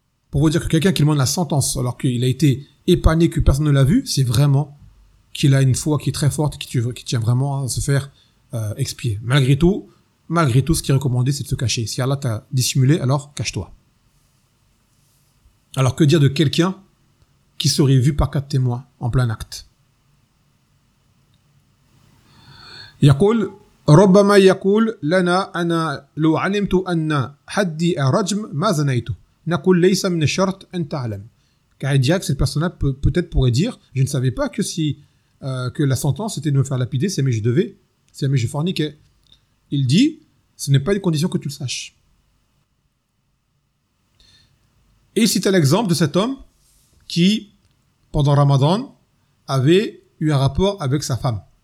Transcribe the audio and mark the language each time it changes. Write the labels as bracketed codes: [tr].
[fr] Pour vous dire que quelqu'un qui demande la sentence alors qu'il a été épané, que personne ne l'a vu, c'est vraiment qu'il a une foi qui est très forte, qui tient vraiment à se faire expier. Malgré tout, ce qui est recommandé, c'est de se cacher. Si Allah t'a dissimulé, alors cache-toi. Alors que dire de quelqu'un qui serait vu par quatre témoins en plein acte? [ar] يقول ربما يقول لنا أنا لو علمت أن حدي الرجم ما زنيت نقول ليس من الشرط أن تعلم. [fr] Car il dirait que cette personne-là peut-être pourrait dire je ne savais pas que si la sentence était de me faire lapider, si jamais je forniquais. Il dit, ce n'est pas une condition que tu le saches. Et il cite l'exemple de cet homme qui, pendant Ramadan, avait eu un rapport avec sa femme.